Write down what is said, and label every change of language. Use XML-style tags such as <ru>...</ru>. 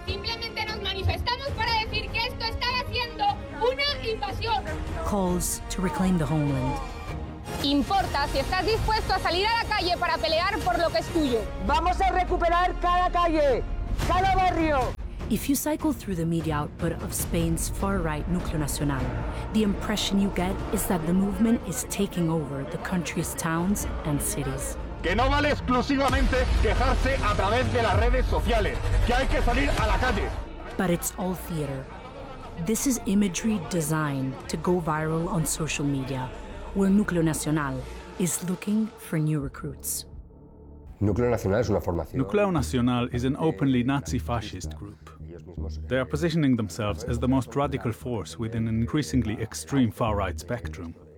<es>Simplemente nos manifestamos para decir que esto está haciendo una invasión.</es> <en>Calls to reclaim the homeland.</en> <es>Importa si estás dispuesto a salir a la calle para pelear por lo que es tuyo. Vamos a recuperar cada calle, cada barrio.</es> <en>If you cycle through the media output of Spain's far-right Núcleo Nacional, the impression you get is that the movement is taking over the country's towns and cities.</en> <es>Que no vale exclusivamente quejarse a través de las redes sociales, que hay que salir a la calle.</es> <en>But it's all theater. This is imagery designed to go viral on social media, where Núcleo Nacional is looking for new recruits. Núcleo Nacional is an openly Nazi-fascist group. They are positioning themselves as the most radical force within an increasingly extreme far-right spectrum.</en>